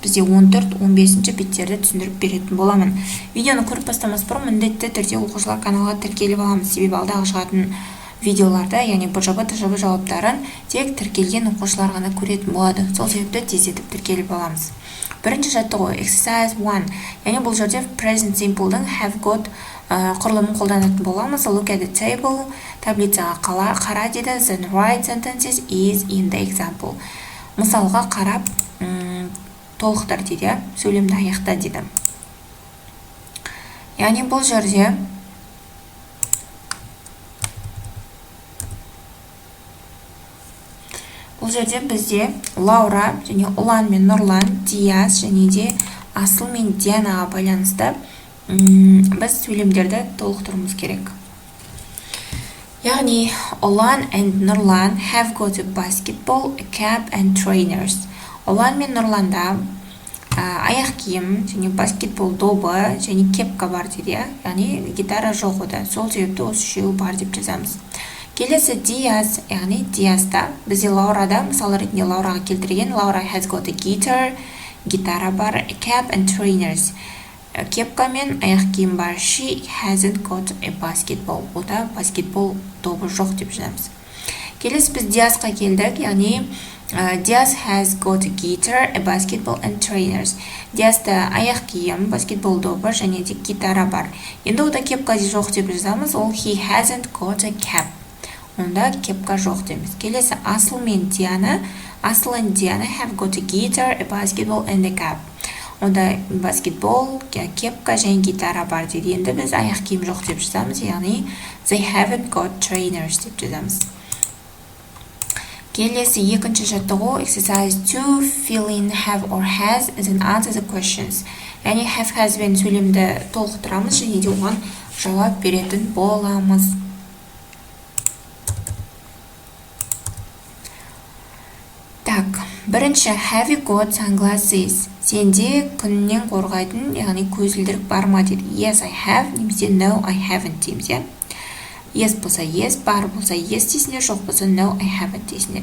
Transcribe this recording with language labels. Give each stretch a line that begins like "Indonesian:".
Kazakh: Бізде 14-15 беттерді түсіндіріп беретін боламын. Видеоны көріп бастамас бұрын міндетті түрде оқушылар каналға тіркеліп аламыз. Себебі алдағы шығатын видеоларда, яғни БЖБ, ТЖБ жауаптарын тек тіркелген оқушылар ғана көретін болады. Сол себепті тездетіп тіркеліп аламыз. Бірінші жаттығу exercise 1, яғни бұл жерде present simple'дың have got құрылымын қолданатын боламыз.
English: Look at the table,
Kazakh: таблицаға қара деді.
English: The right sentences is in the example.
Kazakh: Мысалға қарап толықтыр дейді, сөйлемді аяқта дейді. Яғни бұл жерде бізде Лаура және Ұлан мен Нұрлан, Диас және де Асыл мен Дианаға байланысты біз сөйлемдерді толықтыруымыз керек. Яғни
English: Ұлан and Нұрлан have got a basketball, a cap and trainers.
Kazakh: Ұлан мен Нұрланда аяқ киім және баскетбол добы және кепка бар дейді. Яғни гитара жоқ ода. Сол себепті осы үшеуі бар деп жазамыз. Келесі Диас, яғни Диаста бізде Лаурада, мысалы ретінде Лаураға келтірген.
English: Лаура has got a guitar,
Kazakh: гитара бар,
English: a cap and trainers.
Kazakh: Кепка мен аяқ киім бар.
English: She hasn't got a basketball.
Kazakh: Ода баскетбол добы жоқ деп жазамыз. Келесі біз Диасқа келдік, яғни
English: Диас has got a guitar, a basketball and trainers.
Kazakh: Диаста аяқ киім, баскетбол добы және де гитара бар. Енді ода кепка жоқ деп жазамыз. Ол
English: he hasn't got a cap.
Kazakh: Онда кепка жоқ деміз. Келесі Асыл мен Диана.
English: Асыл and Диана have got a guitar, a basketball and a cap.
Kazakh: Онда баскетбол, кепка және гитара бар дейді. Енді біз аяқ киім жоқ деп жазамыз, яғни
English: they haven't got trainers
Kazakh: деп жазамыз. Келесі екінші жаттығу
English: exercise 2, fill in have or has and then answer the questions.
Kazakh: Яғни have, has бен сөйлемді толықтырамыз және де оған жауап беретін боламыз. Так, бірінші
English: have you got sunglasses?
Kazakh: Сенде күннен қорғайтын, яғни көзілдірік бар ма дейді.
English: Yes, I have,
Kazakh: немесе
English: no, I haven't
Kazakh: дейміз. Yes болса yes, бар болса yes дейсіңдер, жоқ болса
English: no, I haven't
Kazakh: дейсіңдер.